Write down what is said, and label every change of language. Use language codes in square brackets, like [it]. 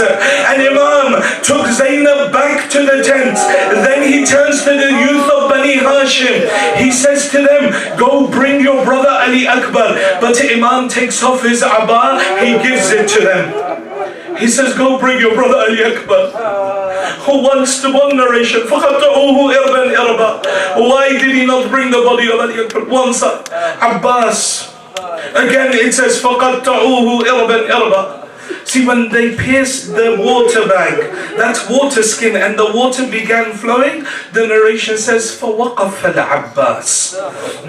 [en] And Imam took Zainab back to the tents. Then he turns to the youth of Bani Hashim. He says to them, go bring your brother Ali Akbar. But Imam takes off his abba, he gives it to them. He says, go bring your brother Ali Akbar. One narration, [ar] فَخَطَّعُوهُ إِرْبًا إِرْبًا. [en] Why did he not bring the body of Ali Akbar? One son, Abbas. Again it says, [ar] فَقَطَّعُوهُ إِرْبًا إِرْبًا. [en] See, when they pierced the water bag, that water skin, and the water began flowing, the narration says, [ar] فَوَقَفَ الْعَبَّاسِ.